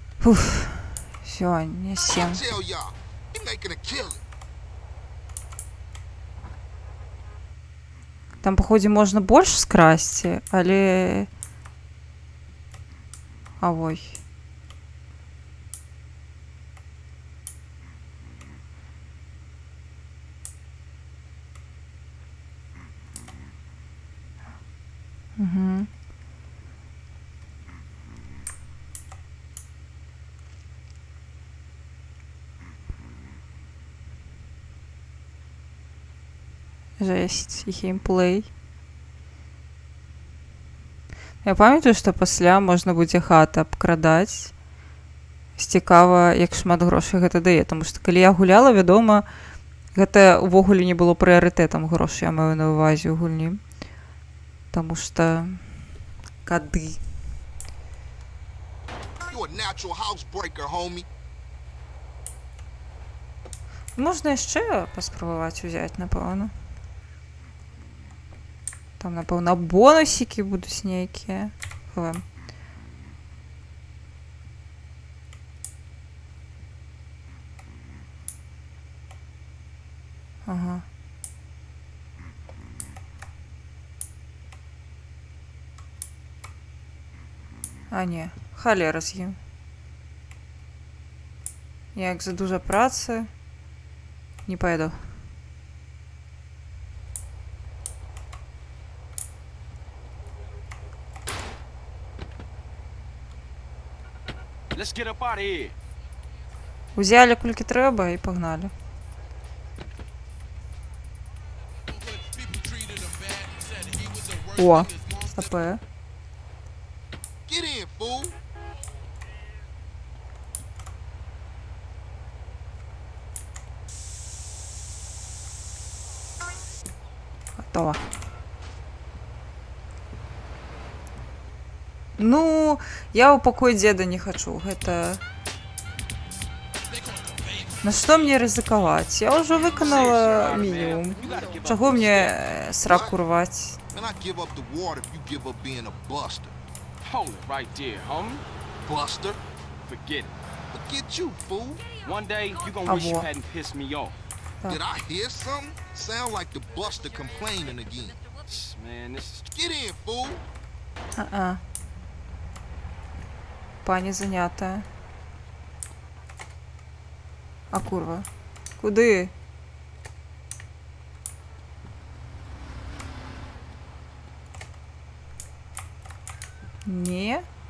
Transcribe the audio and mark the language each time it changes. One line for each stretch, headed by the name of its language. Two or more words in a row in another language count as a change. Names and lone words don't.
Russian: Фух. Все, не 7.
English: Tell y'all, he making a killing.
Ukrainian: Там, походу, можна больше скрасти, але...
Belarusian: Авой. Угу.
Russian: Жесть, геймплей.
Belarusian: Я памятаю, што пасля можна будзе хата абкрадаць. Цікава, як шмат грошай гэта дае, таму што калі я гуляла, вядома, гэта ўвогуле не было прыярытэтам грошай, я маю на ўвазе ў гульні. Таму што кады.
English: You a natural housebreaker, homie.
Belarusian: Можна яшчэ паспрабаваць узяць, напэўна. Там, напэўна, бонусікі будуць нейкія. Ага. А не, халера з ім. Як за дужа працы, не пойду.
English: Let's get up out of here.
Belarusian: Узяли колькі трэба і пагналі. О, АП.
English: Get in, fool.
Russian: Готово.
Belarusian: Ну, я ў пакой деда не хачу. Гэта... На што мне рызыкаваць? Я ўжо выканала мінімум. Чаго мне сраку рваць?
English: Man, I give up the water if you give up being a buster. Hold it right there, homie. Buster? Forget it. Forget you, fool. One day, you gonna wish you hadn't pissed me off. Did I hear something? Sound like the buster complaining again. Man, this is... Get in, fool.
Ukrainian: А-а. Пані занятая. А курва. Куди? Ні.